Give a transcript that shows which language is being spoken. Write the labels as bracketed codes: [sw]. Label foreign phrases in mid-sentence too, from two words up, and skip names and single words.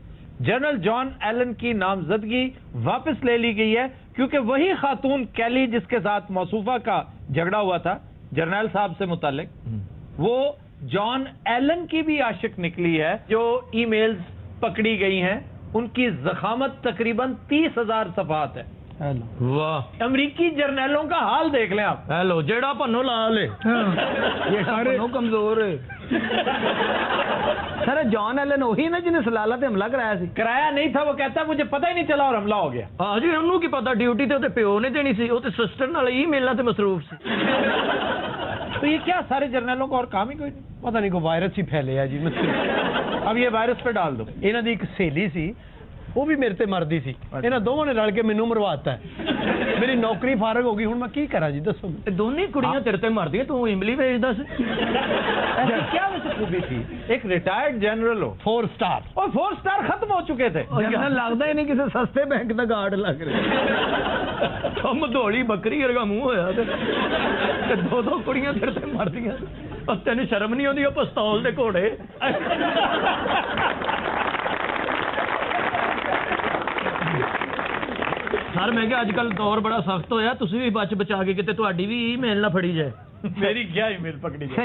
[ur] جنرل جان ایلن کی نامزدگی واپس لے لی گئی ہے کیونکہ وہی خاتون کیلی جس کے ساتھ موصوفہ کا جھگڑا ہوا تھا جرنیل صاحب سے متعلق، وہ جان ایلن کی بھی عاشق نکلی ہے. جو ای میلز پکڑی گئی ہیں ان کی ضخامت تقریباً 30,000 صفحات ہے. वाह, امریکی جرنیلوں کا حال دیکھ لیں آپ. [pa] ہیلو، جیہڑا پنو لا لے. [ur] یہ سارے کمزور ہے. [pa] سر جان ایلن وہی نا جنہیں سلالہ تے حملہ کرایا سی؟ [ur] کرایا نہیں تھا, وہ کہتا مجھے پتہ ہی نہیں چلا اور حملہ ہو گیا. [pa] ہاں جی انہوں کی پتا, ڈیوٹی تے پیو نے دینی سی, وہ تے سسٹر نال ای میلنا تے مصروف سی. [ur] تو یہ کیا سارے جرنیلوں کو اور کام ہی کوئی نہیں؟ پتہ نہیں کوئی وائرس ہی پھیلے جی. اب یہ وائرس پہ ڈال دو. [pa] انہاں دی ایک سہیلی سی, وہ بھی میرے تے مردی سی, انہاں دونوں نے رل کے مینوں مرواتا ہے. میری نوکری فارغ ہو گئی, ہن میں کی کراں جی دسو. دونوں کڑیاں تیرے تے مردی, تو املی بھیجدا سی. [ur] ایسی کیا ویسے خوبی تھی, ایک ریٹائرڈ جنرل ہو, 4 سٹار, اور 4 سٹار ختم ہو چکے تھے. [pa] جنرل لگدا ہی نہیں کسی سستے بینک دا گارڈ لگ رہا. کم دوڑی بکری ورگا منہ ہویا تے دو کڑیاں تیرے تے مردیاں. اور تینوں شرم [ur] نہیں آتی [pa] پستول دے گھوڑے. سر میں کہ اج کل دور بڑا سخت ہویا, تسی بھی بچ بچا کے کتے تہاڈی بھی ای میل نہ پھڑی جائے. [ur] میری کیا ای میل پکڑی جائے.